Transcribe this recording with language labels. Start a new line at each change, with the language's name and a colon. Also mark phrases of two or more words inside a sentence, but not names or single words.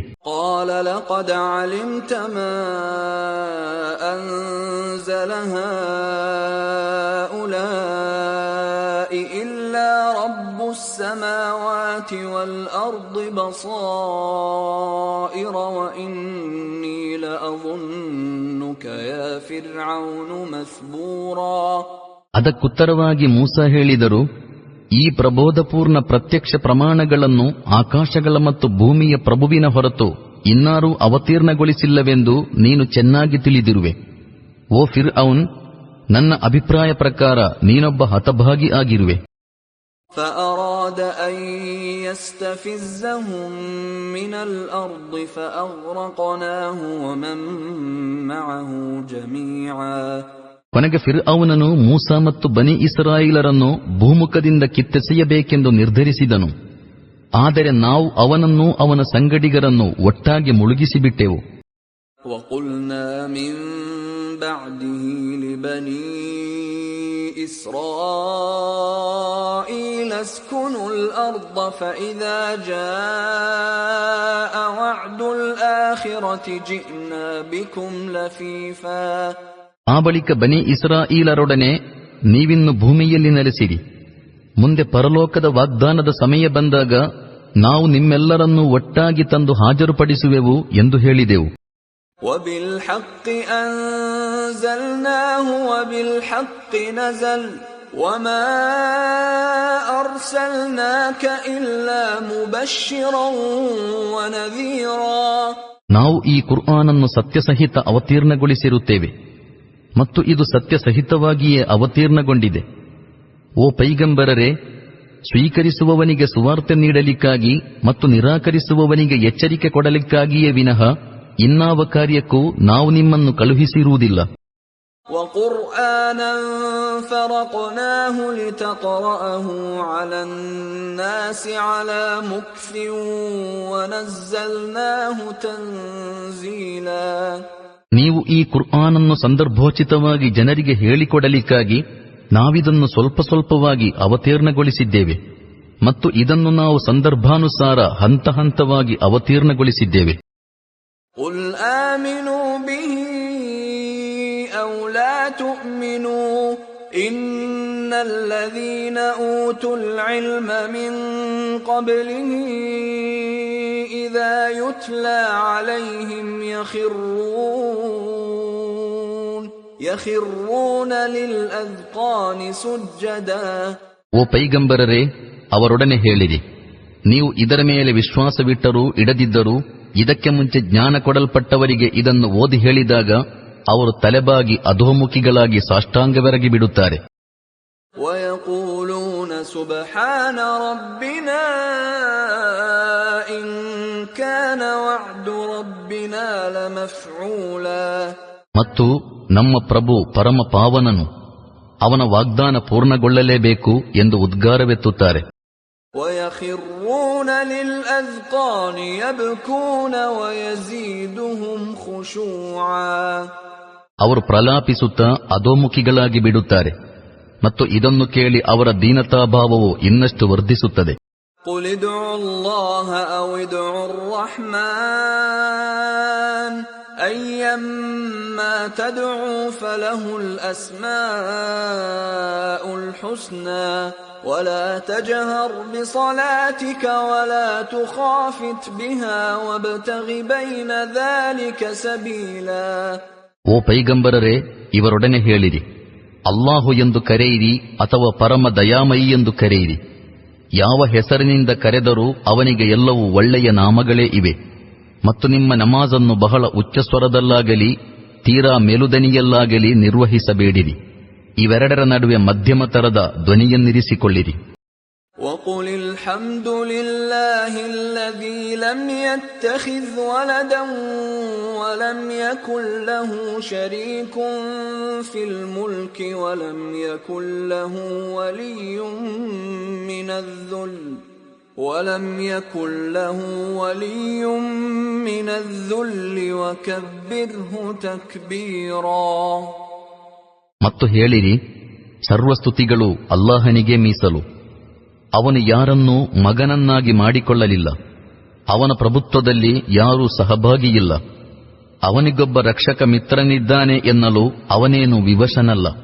Arabic: قال لقد علمت ما أنزل هؤلاء إلا رب السماوات والأرض بصائر وإني لأظنك يا فرعون مثبورا.
Kannada: ಅದಕ್ಕುತ್ತರವಾಗಿ ಮೂಸಾ ಹೇಳಿದರು, ಈ ಪ್ರಬೋಧಪೂರ್ಣ ಪ್ರತ್ಯಕ್ಷ ಪ್ರಮಾಣಗಳನ್ನು ಆಕಾಶಗಳ ಮತ್ತು ಭೂಮಿಯ ಪ್ರಭುವಿನ ಹೊರತು ಇನ್ನಾರೂ ಅವತೀರ್ಣಗೊಳಿಸಿಲ್ಲವೆಂದು ನೀನು ಚೆನ್ನಾಗಿ ತಿಳಿದಿರುವೆ. ಓ ಫಿರ್ಔನ್, ನನ್ನ ಅಭಿಪ್ರಾಯ ಪ್ರಕಾರ ನೀನೊಬ್ಬ ಹತಭಾಗಿ ಆಗಿರುವೆ.
Arabic: فأراد أن يستفزهم من الأرض فأغرقناه ومن معه جميعا.
Kannada: ಕೊನೆಗೆ ಫಿರ್ಔನನು ಮೂಸಾ ಮತ್ತು ಬನಿ ಇಸ್ರಾಯೇಲರನ್ನು ಭೂಮುಖದಿಂದ ಕಿತ್ತೆಸೆಯಬೇಕೆಂದು ನಿರ್ಧರಿಸಿದನು. ಆದರೆ ನಾವು ಅವನನ್ನು ಅವನ ಸಂಗಡಿಗರನ್ನು ಒಟ್ಟಾಗಿ ಮುಳುಗಿಸಿಬಿಟ್ಟೆವು.
Arabic: وقلنا من بعده لبني إسرائيل اسكنوا الأرض فإذا جاء وعد الآخرة جئنا بكم لفيفا.
Kannada: ಆ ಬಳಿಕ ಬನಿ ಇಸ್ರಾಯೇಲರೊಡನೆ ನೀವಿನ್ನು ಭೂಮಿಯಲ್ಲಿ ನೆಲೆಸಿರಿ, ಮುಂದೆ ಪರಲೋಕದ ವಾಗ್ದಾನದ ಸಮಯ ಬಂದಾಗ ನಾವು ನಿಮ್ಮೆಲ್ಲರನ್ನೂ ಒಟ್ಟಾಗಿ ತಂದು ಹಾಜರುಪಡಿಸುವೆವು ಎಂದು ಹೇಳಿದೆವು.
Arabic: وَبِالْحَقِّ أَنزَلْنَاهُ وَبِالْحَقِّ نَزَلَ وَمَا أَرْسَلْنَاكَ إِلَّا مُبَشِّرًا وَنَذِيرًا.
Kannada: ನಾವು ಈ ಕುರ್ಆನನ್ನು ಸತ್ಯಸಹಿತ ಅವತೀರ್ಣಗೊಳಿಸಿರುತ್ತೇವೆ ಮತ್ತು ಇದು ಸತ್ಯಸಹಿತವಾಗಿಯೇ ಅವತೀರ್ಣಗೊಂಡಿದೆ. ಓ ಪೈಗಂಬರರೇ, ಸ್ವೀಕರಿಸುವವನಿಗೆ ಸುವಾರ್ತೆ ನೀಡಲಿಕ್ಕಾಗಿ ಮತ್ತು ನಿರಾಕರಿಸುವವನಿಗೆ ಎಚ್ಚರಿಕೆ ಕೊಡಲಿಕ್ಕಾಗಿಯೇ ವಿನಃ ಇನ್ನಾವ ಕಾರ್ಯಕ್ಕೂ ನಾವು ನಿಮ್ಮನ್ನು ಕಳುಹಿಸಿರುವುದಿಲ್ಲ.
Arabic: وَقُرْآنًا فَرَقْنَاهُ لِتَقْرَأَهُ عَلَى النَّاسِ عَلَى مُكْثٍ وَنَزَّلْنَاهُ تَنزِيلًا.
Kannada: ನೀವು ಈ ಕುರ್ಆನನ್ನು ಸಂದರ್ಭೋಚಿತವಾಗಿ ಜನರಿಗೆ ಹೇಳಿಕೊಡಲಿಕ್ಕಾಗಿ ನಾವಿದನ್ನು ಸ್ವಲ್ಪ ಸ್ವಲ್ಪವಾಗಿ ಅವತೀರ್ಣಗೊಳಿಸಿದ್ದೇವೆ ಮತ್ತು ಇದನ್ನು ನಾವು ಸಂದರ್ಭಾನುಸಾರ ಹಂತ ಹಂತವಾಗಿ ಅವತೀರ್ಣಗೊಳಿಸಿದ್ದೇವೆ.
Arabic: قُلْ آمِنُوا بِهِ أَوْ لَا تُؤْمِنُوا إِنَّ الَّذِينَ أُوتُوا الْعِلْمَ مِنْ قَبْلِهِ إِذَا يُتْلَى عَلَيْهِمْ يَخِرُّونَ لِلْأَذْقَانِ سُجَّدًا.
Kannada: ಓ ಪೈಗಂಬರರೇ, ಅವರೊಡನೆ ಹೇಳಿರಿ, ನೀವು ಇದರ ಮೇಲೆ ವಿಶ್ವಾಸವಿಟ್ಟರೂ ಇಡದಿದ್ದರೂ ಇದಕ್ಕೆ ಮುಂಚೆ ಜ್ಞಾನ ಕೊಡಲ್ಪಟ್ಟವರಿಗೆ ಇದನ್ನು ಓದಿ ಹೇಳಿದಾಗ ಅವರು ತಲೆಬಾಗಿ ಅಧೋಮುಖಿಗಳಾಗಿ ಸಾಷ್ಟಾಂಗವೆರಗಿ ಬಿಡುತ್ತಾರೆ.
Arabic: وَيَقُولُونَ سُبْحَانَ رَبِّنَا إِن كَانَ وَعْدُ رَبِّنَا لَمَفْعُولًا.
Kannada: ಮತ್ತು ನಮ್ಮ ಪ್ರಭು ಪರಮ ಪಾವನನು, ಅವನ ವಾಗ್ದಾನ ಪೂರ್ಣಗೊಳ್ಳಲೇಬೇಕು ಎಂದು ಉದ್ಗಾರವೆತ್ತುತ್ತಾರೆ.
Arabic: وَيَخِرُّونَ لِلْأَذْقَانِ يَبْكُونَ وَيَزِيدُهُمْ خُشُوعًا.
Kannada: ಅವರು ಪ್ರಲಾಪಿಸುತ್ತಾ ಅಧೋಮುಖಿಗಳಾಗಿ ಬಿಡುತ್ತಾರೆ ಮತ್ತು ಇದನ್ನು ಕೇಳಿ ಅವರ ದೀನತಾಭಾವವು ಇನ್ನಷ್ಟು ವರ್ಧಿಸುತ್ತದೆ.
Arabic: قُلِ ادْعُوا اللَّهَ أَوِ ادْعُوا الرَّحْمَنَ أَيَّمَّا تَدْعُوا فَلَهُ الْأَسْمَاءُ الْحُسْنَى وَلَا تَجْهَرْ بِصَلَاتِكَ وَلَا تُخَافِتْ بِهَا وَابْتَغِ بَيْنَ ذَلِكَ سَبِيلًا.
Kannada: ಓ ಪೈಗಂಬರರೇ, ಇವರೊಡನೆ ಹೇಳಿರಿ, ಅಲ್ಲಾಹು ಎಂದು ಕರೆಯಿರಿ ಅಥವಾ ಪರಮ ದಯಾಮಯಿ ಎಂದು ಕರೆಯಿರಿ. ಯಾವ ಹೆಸರಿನಿಂದ ಕರೆದರೂ ಅವನಿಗೆ ಎಲ್ಲವೂ ಒಳ್ಳೆಯ ನಾಮಗಳೇ ಇವೆ. ಮತ್ತು ನಿಮ್ಮ ನಮಾಜನ್ನು ಬಹಳ ಉಚ್ಚಸ್ವರದಲ್ಲಾಗಲಿ ತೀರಾ ಮೆಲುದನಿಯಲ್ಲಾಗಲಿ ನಿರ್ವಹಿಸಬೇಡಿರಿ. ಇವೆರಡರ ನಡುವೆ ಮಧ್ಯಮ ತರದ ಧ್ವನಿಯನ್ನಿರಿಸಿಕೊಳ್ಳಿರಿ.
Arabic: وَقُلِ الْحَمْدُ لِلَّهِ الَّذِي لَمْ يَتَّخِذْ وَلَدًا وَلَمْ يَكُنْ لَهُ شَرِيكٌ فِي الْمُلْكِ وَلَمْ يَكُنْ لَهُ وَلِيٌّ مِّنَ الذُّلِّ وَكَبِّرْهُ تَكْبِيرًا.
Kannada: ಮತ್ತು ಹೇಳಿರಿ, ಸರ್ವಸ್ತುತಿಗಳು ಅಲ್ಲಾಹನಿಗೆ ಮೀಸಲು. ಅವನು ಯಾರನ್ನೂ ಮಗನನ್ನಾಗಿ ಮಾಡಿಕೊಳ್ಳಲಿಲ್ಲ. ಅವನ ಪ್ರಭುತ್ವದಲ್ಲಿ ಯಾರೂ ಸಹಭಾಗಿಯಿಲ್ಲ. ಅವನಿಗೊಬ್ಬ ರಕ್ಷಕ ಮಿತ್ರನಿದ್ದಾನೆ ಎನ್ನಲು ಅವನೇನು ವಿವಶನಲ್ಲ.